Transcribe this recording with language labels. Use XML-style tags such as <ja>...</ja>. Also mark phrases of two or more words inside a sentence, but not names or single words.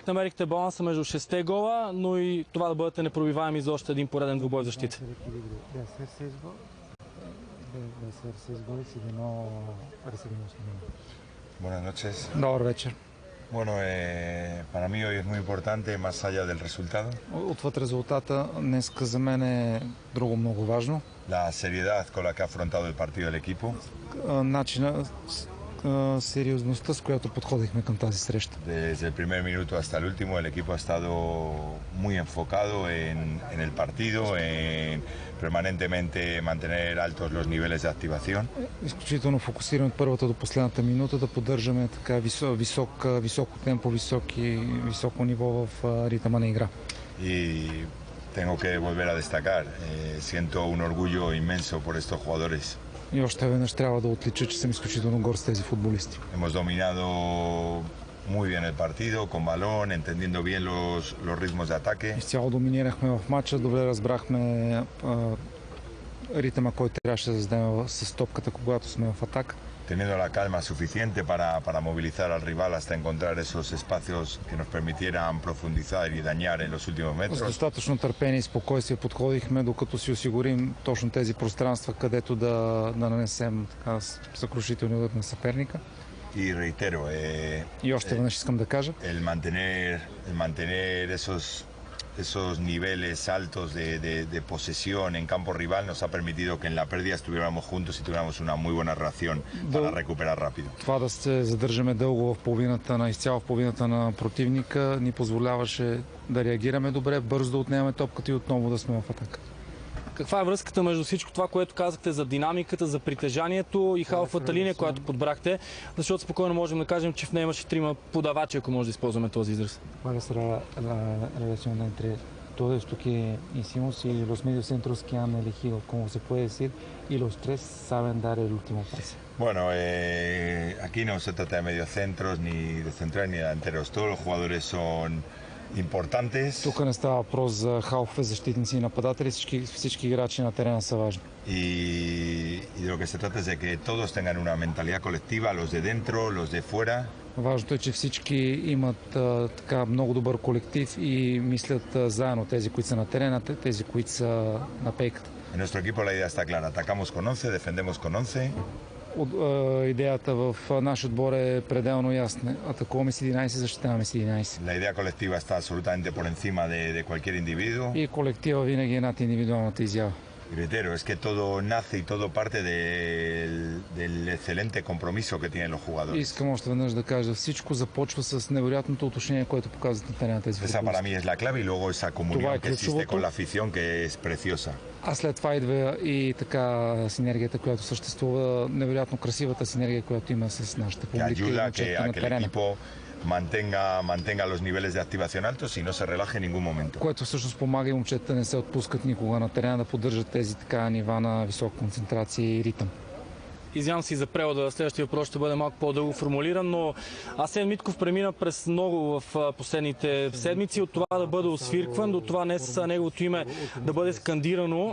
<bg>как намерихте баланса между 6 гола, но и това да бъдете непробиваеми за още един пореден двубой в защита?</bg> <es>Buenas noches.</es> <bg>Добър вечер.</bg> <es>Bueno, para mí hoy es muy importante, más allá del resultado.</es> <bg>Отвъд резултата, днес за мен е друго много важно.</bg> <es>La seriedad con la que ha afrontado el partido del equipo.</es> <bg>Начина, сериозността, с която подходихме към тази среща.</bg> <es>Desde el primer minuto hasta el último, el equipo ha estado muy enfocado en el partido, en permanentemente mantener altos los niveles de activación.</es> <bg>Изключително фокусиран от първата до последната минута да поддържаме така високо темпо, високо ниво в ритъма на игра.</bg> <es>Y tengo que volver a destacar, siento un orgullo inmenso por estos jugadores.</es> <bg>И още веднъж трябва да отлича, че съм изключително горд с тези футболисти.</bg> <es>Hemos dominado muy bien el partido, con balón, entendiendo bien los ritmos de ataque.</es> <bg>Изцяло доминирахме в матча, добре разбрахме ритъма, който трябваше да зададем с топката, когато сме в атака.</bg> <es>Teniendo la calma suficiente para movilizar al rival hasta encontrar esos espacios que nos permitieran profundizar y dañar en los últimos metros.</es> <bg>С достатъчно търпение и спокойствие подходихме, докато си осигурим точно тези пространства, където да нанесем така съкрушителни удар на съперника.</bg> <es>Y reitero,</es> <bg>И още веднъж искам да кажа,</bg> <es>el mantener esos niveles altos de posesión en campo rival nos ha permitido que en la pérdida estuviéramos juntos y tuviéramos una muy buena reacción para recuperar rápido.</es> <bg>Това да се задържаме дълго в половината изцяло в половината на противника ни позволяваше да реагираме добре, бързо да отнемаме топката и отново да сме в атака. Каква е връзката между всичко това, което казахте за динамиката, за притежанието и халфата линия, която подбрахте? Защото спокойно можем да кажем, че в нея имаше 3 подавачи, ако може да използваме този израз.</bg> <es>¿Cuál es la relación entre todo esto que hicimos y los mediocentros que han elegido, como se puede decir, y los 3 saben dar el último pase? Bueno, aquí no se trata de mediocentros, ni de centrales, ni de delanteros. Todos los jugadores son importantes.</es> <bg>Тук не става въпрос за халфове, защитници и нападатели, всички играчи на терена са важни.</bg> <es>Y de lo que se trata es de que todos tengan una mentalidad colectiva, los de dentro, los de fuera.</es> <bg>Важното е, че всички имат така много добър колектив и мислят заедно, тези, които са на терена, тези, които са на пейката.</bg> <es>En nuestro equipo la idea está clara, atacamos con 11, defendemos con 11.</es> <bg>Идеята в наш отбор е пределно ясна. Атакуваме с 11, защитаваме с 11.</bg> <es>La idea colectiva está absolutamente por encima de cualquier individuo.</es> <bg>И колектива винаги е над индивидуалната изява.</bg> <es>Y reitero, es que todo nace y todo parte del excelente compromiso que tienen los jugadores.</es> <bg>Искам още веднъж да кажа, всичко започва с невероятното отношение, което показват на терена тези</bg> <es>Esa para mí es la clave y luego esa comunión que existe con la afición que es preciosa.</es> <bg>А след това идва и така синергията, която съществува, невероятно красивата синергия, която има с нашата публика и момчета на терена.</bg> <es>Mantenga los niveles de activación altos y no se relaje en ningún momento.</es> <bg>Което всъщност помага и момчета не се отпускат никога на терена, да поддържат тези така нива на висока концентрация и ритъм. Извинявам си за превода, следващия въпрос ще бъде малко по-дълго формулиран, но Асен Митков премина през много в последните седмици, от това да бъде освиркван, до това днес неговото име да бъде скандирано.</bg>